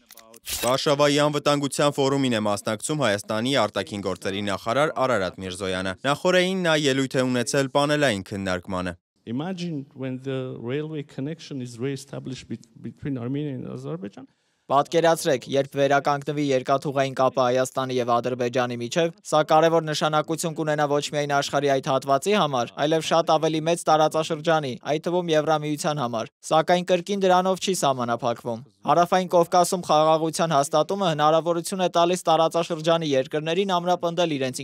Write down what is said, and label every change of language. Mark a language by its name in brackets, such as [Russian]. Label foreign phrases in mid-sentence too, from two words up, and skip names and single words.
[Armenian] Վարշավայի անվտանգության ֆորումին է մասնակցում Հայաստանի արտաքին գործերի նախարար Արարատ Միրզոյանը։ Նախորդին նա ելույթ է ունեցել պանելային քննարկմանը։ [English] Imagine when the railway connection is re-established between Armenia and Azerbaijan. [Armenian] Պատկերացրեք, երբ վերականգնվի երկաթուղային կապը Հայաստանի եւ Ադրբեջանի միջև, սա կարևոր նշանակություն կունենա ոչ միայն աշխարհի այդ հատվածի համար, այլև շատ ավելի մեծ տարածաշրջանի, այդ թվում Եվրամիության համար, սակայն կրկին դրանով չի սահմանափակվում։ Հարավային Կովկասում խաղաղության հաստատումը հնարավորություն է տալիս տարածաշրջանի երկրներին ամրապնդել իրենց